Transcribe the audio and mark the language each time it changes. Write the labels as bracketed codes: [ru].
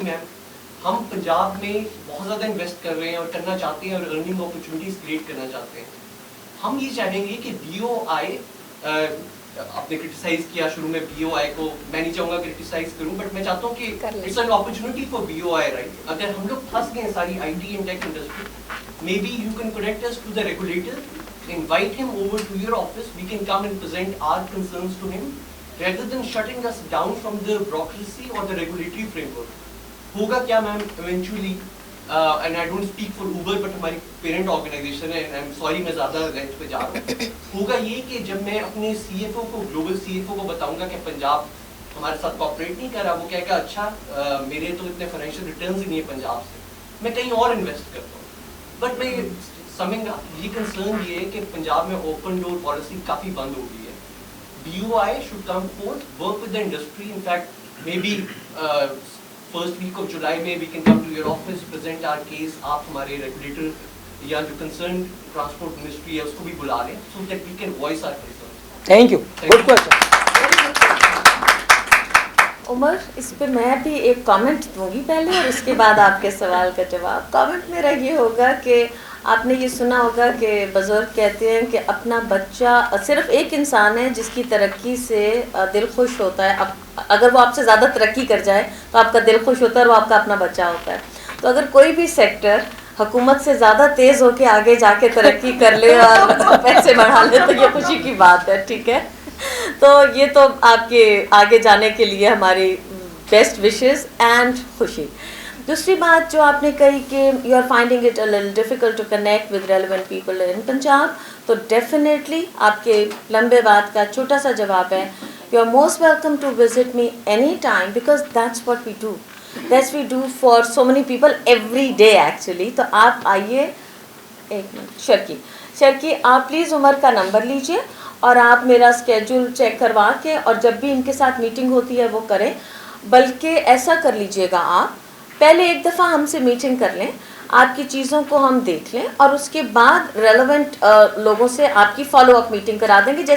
[ur] میم, ہم پنجاب میں بہت زیادہ انویسٹ کر رہے ہیں اور کرنا چاہتے ہیں, اور ارننگ اپرچونیٹیز کریٹ کرنا چاہتے ہیں. ہم یہ چاہیں گے کہ BOI, آپ نے کرٹیسائز کیا شروع میں BOI کو, میں نہیں چاہوں گا کرٹیسائز کروں, بٹ میں چاہتا ہوں کہ [en] It's an opportunity for BOI, right. [ur] اگر ہم لوگ پھنس گئے ساری [en] IT and tech industry, may be you can connect us to the regulator, invite him over to your office, we can come and present our concerns to him rather than shutting us down from the bureaucracy or the regulatory framework. [ur] ہوگا کیا میم eventually, [en] and I don't speak for Uber but [ur] ہماری parent organization ہے, [en] and I am sorry [ur] میں زیادہ range پہ جا رہا ہوں. ہوگا یہ کہ جب میں اپنے CFO کو, گلوبل CFO کو بتاؤں گا کہ پنجاب ہمارے ساتھ کوآپریٹ نہیں کر رہا, وہ کہے گا اچھا میرے تو اتنے فائنینشیل ریٹرنز ہی نہیں ہے پنجاب سے, میں کہیں اور انویسٹ کرتا ہوں. بٹ میں سمجھیں گا یہ کنسرن یہ ہے کہ پنجاب میں اوپن ڈور پالیسی کافی بند ہو گئی ہے. [en] BOI should come forth, work with the industry. In fact, maybe first week of July میں we can come to your office, present our case. [ur] آپ ہمارے ریگولیٹر یا جو کنسرن ٹرانسپورٹ منسٹری ہے اس کو بھی بلا لیں, [en] so that we can voice our concerns. Thank you. Good question. [ur] عمر اس پہ میں بھی ایک کامنٹ دوں گی پہلے اور اس کے بعد آپ کے سوال کا جواب. کامنٹ میرا یہ ہوگا کہ آپ نے یہ سنا ہوگا کہ بزرگ کہتے ہیں کہ اپنا بچہ صرف ایک انسان ہے جس کی ترقی سے دل خوش ہوتا ہے. اگر وہ آپ سے زیادہ ترقی کر جائے تو آپ کا دل خوش ہوتا ہے اور وہ آپ کا اپنا بچہ ہوتا ہے. تو اگر کوئی بھی سیکٹر حکومت سے زیادہ تیز ہو کے آگے جا کے ترقی کر لے اور پیسے بڑھا لے تو یہ خوشی کی بات ہے. ٹھیک ہے, تو یہ تو آپ کے آگے جانے کے لیے ہماری بیسٹ وشز اینڈ خوشی. دوسری بات جو آپ نے کہی کہ [en] you are finding it a little difficult to connect with relevant people in Punjab, [ur] تو ڈیفینیٹلی آپ کے لمبے بات کا چھوٹا سا جواب ہے [en] You are most welcome to visit me any time because that's what we do. That's we do for so many people every day actually. [ur] تو آپ آئیے. ایک منٹ, شرکی آپ پلیز عمر کا نمبر لیجئے اور آپ میرا اسکیجول چیک کروا کے اور جب بھی ان کے ساتھ میٹنگ ہوتی ہے وہ کریں. بلکہ ایسا کر لیجئے گا, آپ پہلے ایک دفعہ ہم سے میٹنگ کر لیں, آپ کی چیزوں کو ہم دیکھ لیں اور اس کے بعد ریلیونٹ لوگوں سے آپ کی فالو اپ میٹنگ کرا دیں گے.